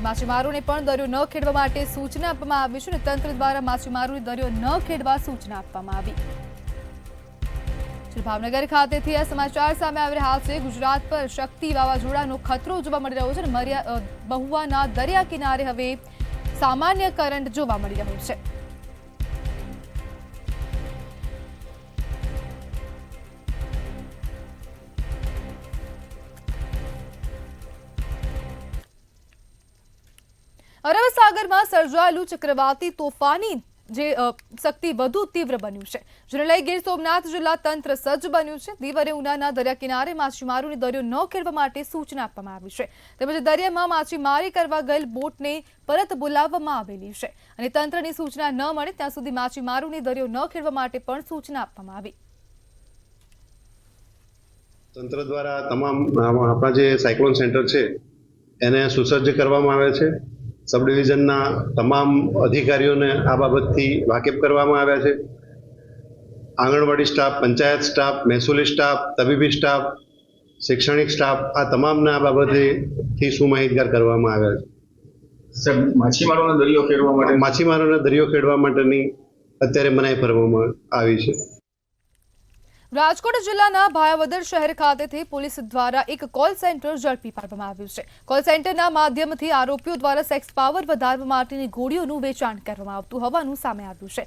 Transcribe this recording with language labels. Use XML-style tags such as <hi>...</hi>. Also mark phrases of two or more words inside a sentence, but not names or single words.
<gu>માછીમારોને પણ દરિયો ન ખેડવા માટે સૂચના આપવામાં આવી છે અને તંત્ર દ્વારા માછીમારોને દરિયો ન ખેડવા સૂચના આપવામાં આવી। ભાવનગર ખાતેથી આ સમાચાર સામે આવી રહ્યા છે। ગુજરાત પર શક્તિ વાવાઝોડાનો ખતરો જોવા મળી રહ્યો છે અને મહુવાના દરિયા કિનારે હવે સામાન્ય કરંટ જોવા મળી રહ્યો છે। અરબ સાગર માં સર્જાયેલું ચક્રવાતી તોફાની શક્તિ વધુ તીવ્ર બન્યું છે, જેને લઈ ગીર સોમનાથ જિલ્લા તંત્ર સજ્જ બન્યું છે। દીવ અને ઉનાના દરિયા કિનારે માછીમારોને દરિયો ન ખેડવા માટે સૂચના આપવામાં આવી છે, તેમજ દરિયામાં માછીમારી કરવા ગયેલ બોટને પરત બોલાવવામાં આવેલી છે અને તંત્રની સૂચના ન મળે ત્યાં સુધી માછીમારોને દરિયો ન ખેડવા માટે પણ સૂચના આપવામાં આવી। તંત્ર દ્વારા તમામ આપણા જે સાયક્લોન સેન્ટર છે એને સુસજ્જ કરવામાં આવે છે। સબ ડિવિઝન તમામ અધિકારીઓ ને આ બાબત વાકેફ કરવામાં આવ્યા છે। આંગણવાડી સ્ટાફ, પંચાયત સ્ટાફ, મહેસૂલી સ્ટાફ, તબીબી સ્ટાફ, શૈક્ષણિક સ્ટાફ આ તમામ ને આ બાબતે સુમાહિતગાર કરવામાં આવ્યા છે। सर, माछीमारोने દરિયો ખેડવા માટેની અત્યારે મનાઈ ફરમાવામાં આવી છે। રાજકોટ જિલ્લાના ભાયાવદર શહેર ખાતેથી પોલીસ દ્વારા એક કોલ સેન્ટર ઝડપી પાડવામાં આવ્યું છે। કોલ સેન્ટરના માધ્યમથી આરોપીઓ દ્વારા સેક્સ પાવર વધારવા માટેની ગોળીઓનું વેચાણ કરવામાં આવતું હોવાનું સામે આવ્યું છે।</gu>